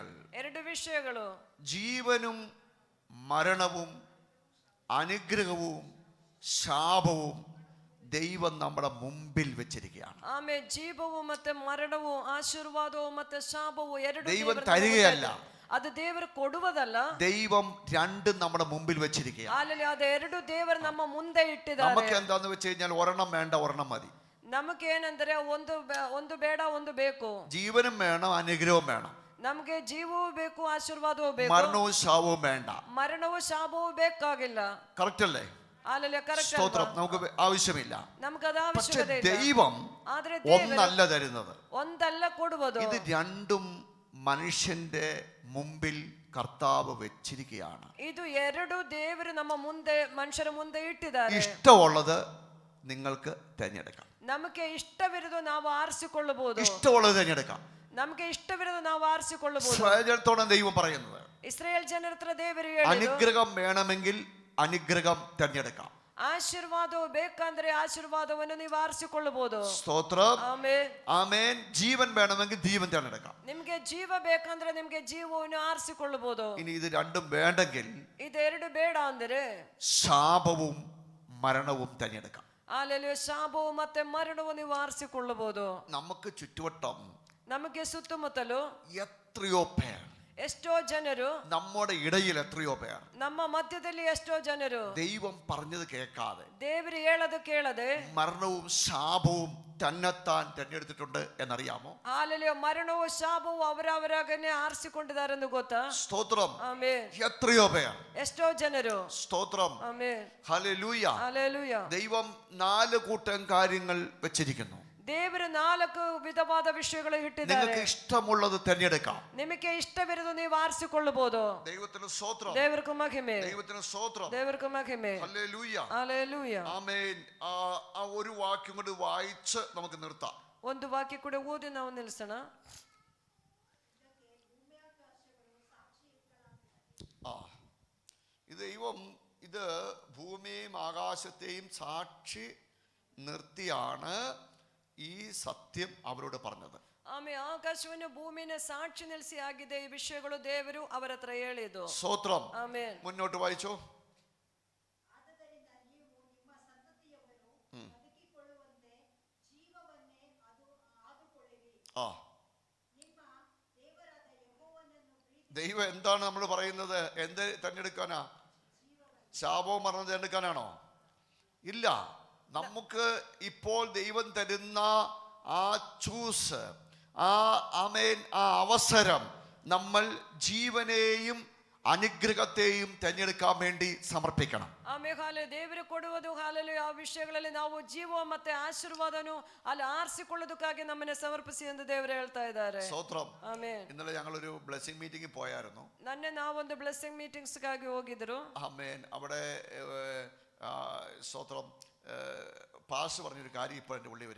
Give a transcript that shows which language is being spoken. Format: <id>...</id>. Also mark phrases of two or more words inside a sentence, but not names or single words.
<kn>ಎರಡು ವಿಷಯಗಳು.</kn> <ml>ജീവനും മരണവും അനുഗ്രഹവും ശാപവും ദൈവം നമ്മുടെ മുമ്പിൽ വെച്ചിരിക്കുകയാണ്.</ml> <kn>ಆಮೇ. ಜೀವವು ಮತ್ತೆ ಮರಣವು ಆಶೀರ್ವಾದವು ಮತ್ತೆ ಶಾಪವು ಎರಡು</kn> <ml>ദൈവം തരികയല്ല,</ml> <kn>ಅದು ದೇವರು ಕೊಡುವುದಲ್ಲ.</kn> <ml>ദൈവം രണ്ടും നമ്മുടെ മുമ്പിൽ വെച്ചിരിക്കുകയാണ്.</ml> <kn>ಅಲ್ಲಿ ಅದು ಎರಡು ದೇವರು ನಮ್ಮ ಮುಂದೆ ಇಟ್ಟಿದ್ದಾರೆ.</kn> <ml>നമുക്ക് എന്താന്ന് വെച്ച് കഴിഞ്ഞാൽ ഒരെണ്ണം വേണ്ട, ഒരെണ്ണം മതി.</ml> <kn>ನಮಗೇನಂದ್ರೆ ಒಂದು ಬೇಡ ಒಂದು ಬೇಕು.</kn> <ml>ജീവനും വേണം, അനുഗ്രഹവും വേണം.</ml> <kn>ನಮಗೆ ಜೀವವೂ ಬೇಕು, ಆಶೀರ್ವಾದವೂ ಬೇಕು.</kn> <ml>മരണവും ശാപവും വേണ്ട.</ml> <kn>ಮರಣವೂ ಶಾಪವೂ ಬೇಕಾಗಿಲ್ಲ.</kn> <ml>കറക്റ്റ് അല്ലേ? സ്തോത്രം. നമുക്ക് ആവശ്യമില്ല. പക്ഷെ ദൈവം ഒന്നല്ല തരുന്നത്, ഒന്നല്ല കൊടുവതു. ഇത് രണ്ടും മനുഷ്യന്റെ മുമ്പിൽ കർത്താവ് വെച്ചിരിക്കുകയാണ്.</ml> <kn>ಇದು ಎರಡು ದೇವರು ನಮ್ಮ ಮುಂದೆ, ಮನುಷ್ಯರ ಮುಂದೆ ಇಟ್ಟಿದ್ದಾರೆ.</kn> <ml>ഇഷ്ടമുള്ളത് നിങ്ങൾക്ക് തിരഞ്ഞെടുക്കാം.</ml> <kn>ನಮಗೆ ಇಷ್ಟವಿರೋದು ನಾವು ಆರಿಸಿಕೊಳ್ಳಬಹುದು.</kn> <ml>ഇഷ്ടമുള്ളത് തിരഞ്ഞെടുക്കാം.</ml> <kn>ನಮಗೆ ಇಷ್ಟವಿರೋದು ನಾವು ಆರಿಸಿಕೊಳ್ಳಬಹುದು.</kn> <ml>ഇസ്രായേലിനോട് ദൈവം പറയുന്നത്,</ml> <kn>ഇസ്രായേൽ ಜನರ ಹತ್ರ ದೇವರು ಹೇಳಿದ್ರು,</kn> <ml>അനുഗ്രഹം വേണമെങ്കിൽ അനുഗ്രഹം തിരഞ്ഞെടുക്കാം.</ml> <kn>ಆಶೀರ್ವಾದವು ಬೇಕಂದ್ರೆ ಆಶೀರ್ವಾದವನ್ನು ನೀವು ಆರಿಸಿಕೊಳ್ಳಬಹುದು.</kn> <ml>സ്തോത്രം.</ml> <kn>ಆಮೆನ್.</kn> <ml>ആമേൻ. ജീവൻ വേണമെങ്കിൽ ജീവൻ തിരഞ്ഞെടുക്കാം.</ml> <kn>ನಿಮಗೆ ಜೀವ ಬೇಕಂದ್ರೆ ನಿಮಗೆ ಜೀವವನ್ನು ಆರಿಸಿಕೊಳ್ಳಬಹುದು.</kn> <ml>ഇനി ഇത് രണ്ടും വേണ്ടെങ്കിൽ,</ml> <kn>ಇದೆರಡು ಬೇಡ ಅಂದರೆ</kn> <ml>ശാപവും മരണവും തിരഞ്ഞെടുക്കാം.</ml> <kn>ಅಲ್ಲಿ ಶಾಪವು ಮತ್ತೆ ಮರಣವು ನೀವು ಆರಿಸಿಕೊಳ್ಳಬಹುದು.</kn> <ml>നമുക്ക് ചുറ്റുവട്ടം,</ml> <kn>ನಮಗೆ ಸುತ್ತಮುತ್ತಲು</kn> <ml>എത്രയോ പേർ,</ml> <kn>ಎಷ್ಟೋ ಜನರು,</kn> <ml>നമ്മുടെ ഇടയിൽ എത്രയോ പേർ,</ml> <kn>ನಮ್ಮ ಮಧ್ಯದಲ್ಲಿ ಎಷ್ಟೋ ಜನರು</kn> <ml>ദൈവം പറഞ്ഞത് കേൾക്കാതെ,</ml> <kn>ದೇವರು ಹೇಳದು ಕೇಳದೆ</kn> <ml>മരണവും ശാപവും തന്നെത്താൻ തിരഞ്ഞെടുത്തിട്ടുണ്ട് എന്നറിയാമോ?</ml> <kn>ಹಾಲೆಲೂಯ. ಮರಣವು ಶಾಪವು ಅವರವರಾಗನೆ ಆರಿಸಿಕೊಂಡಿದ್ದಾರೆಂದು ಗೊತ್ತಾ?</kn> <ml>സ്തോത്രം.</ml> <kn>ಆಮೆನ್.</kn> <ml>എത്രയോ പേർ,</ml> <kn>ಎಷ್ಟೋ ಜನರು.</kn> <ml>സ്തോത്രം.</ml> <kn>ಆಮೆನ್.</kn> <ml>ഹല്ലേലൂയ.</ml> <kn>ಹಾಲೆಲೂಯ.</kn> <ml>ദൈവം 4 കൂട്ടം കാര്യങ്ങൾ വെച്ചിരിക്കുന്നു.</ml> <kn>ದೇವರು 4 ವಿಧವಾದ ವಿಷಯಗಳು ಇಟ್ಟಿದ್ದಾರೆ.</kn> <ml>നിങ്ങൾക്ക് ഇഷ്ടമുള്ളത് തിരഞ്ഞെടുക്കാം.</ml> <kn>ನಿಮಗೆ ಇಷ್ಟವಿರೋದು ನೀವು ಆರಿಸಿಕೊಳ್ಳಬಹುದು.</kn> <ml>ദൈവത്തിന് സ്തോത്രം.</ml> <kn>ದೇವರಿಗೆ ಮಹಿಮೆ.</kn> <ml>ദൈവത്തിന് സ്തോത്രം.</ml> <kn>ದೇವರಿಗೆ ಮಹಿಮೆ.</kn> <ml>ഹല്ലേലൂയ. ഹല്ലേലൂയ. ആമേൻ. ആ ഒരു വാക്യം കൊണ്ട് വായിച്ച് നമുക്ക് നിർത്താം.</ml> <kn>ಒಂದು ವಾಕ್ಯ ಕೂಡ ಓದಿ ನಾವು ನಿಲ್ಲಿಸೋಣ.</kn> <ml>ഇത് ഭൂമിയെയും ആകാശത്തെയും സാക്ഷി നിർത്തിയാണ് ഈ സത്യം അവരോട് പറഞ്ഞത്.</ml> <kn>ಆಮೇಲೆ ಆಕಾಶವನ್ನು ಭೂಮಿನ ಸಾಕ್ಷಿ ನಿಲ್ಲಿಸಿ ಆಗಿದೆ ಈ ವಿಷಯಗಳು ದೇವರು ಅವರ ಹತ್ರ ಹೇಳಿದ್ದು.</kn> <ml>ಸ್ತೋತ್രം.</ml> <kn>ಆಮೆನ್.</kn> <ml>മുന്നോട്ട് വായിച്ചോ. ദൈവം എന്താണ് നമ്മൾ പറയുന്നത്? എന്ത് തിരഞ്ഞെടുക്കാനാ? ശാപവും മരണം തിരഞ്ഞെടുക്കാനാണോ? ഇല്ല. നമുക്ക് ഇപ്പോൾ ദൈവം തരുന്ന ആ ചൂസ്, ആമേൻ, ആ അവസരം നമ്മൾ ജീവനെയും അനുഗ്രഹത്തെയും തിരഞ്ഞെടുക്കാൻ വേണ്ടി സമർപ്പിക്കണം.</ml> <kn>ಆಮೇಲೆ ದೇವರು ಕೊಡುವುದು ಹಾಲೆಲೂಯ. ಆ ವಿಷಯಗಳಲ್ಲಿ ನಾವು ಜೀವ ಮತ್ತೆ ಆಶೀರ್ವಾದನು ಅಲ್ಲಿ ಆರಿಸಿಕೊಳ್ಳೋದಕ್ಕಾಗಿ ನಮ್ಮನ್ನ ಸಮರ್ಪಿಸಿ ಎಂದು ದೇವರು ಹೇಳ್ತಾ ಇದ್ದಾರೆ.</kn> <ml>ಸ್ತೋತ್രം.</ml> <kn>ಆಮೆನ್.</kn> <ml>ഇന്നലെ ഞങ്ങളൊരു</ml> <en>blessing meeting</en> <ml>പോയായിരുന്നു.</ml> <kn>ನನ್ನೆ ನಾವೊಂದು</kn> <en>blessing meetings</en> <kn>ಹೋಗಿದ್ರು.</kn> <ml>ആമേൻ. അവിടെ സ്തോത്രം, പാസ്റ്റർ പറഞ്ഞൊരു കാര്യം ഇപ്പോൾ എൻ്റെ ഉള്ളിൽ വരിക.</ml>